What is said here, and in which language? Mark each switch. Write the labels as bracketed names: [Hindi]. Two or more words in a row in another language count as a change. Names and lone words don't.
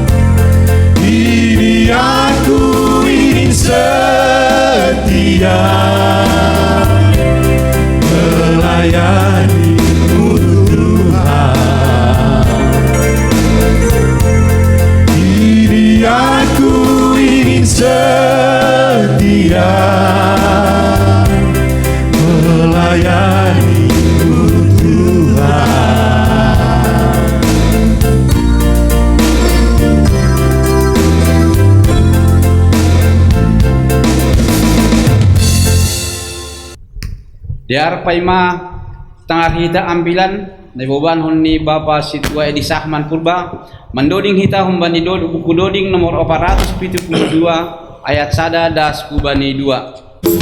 [Indonesian] Kini aku ingin setia melayani-Mu Tuhan. Kini aku ingin setia melayani-Mu Tuhan. [Simeulue] Diar paima tengah hita ambilan na iboban ni Bapa Situa Edi Sahman Purba mandoding hita humbani buku doding nomor 472 ayat 1 das kubani 2.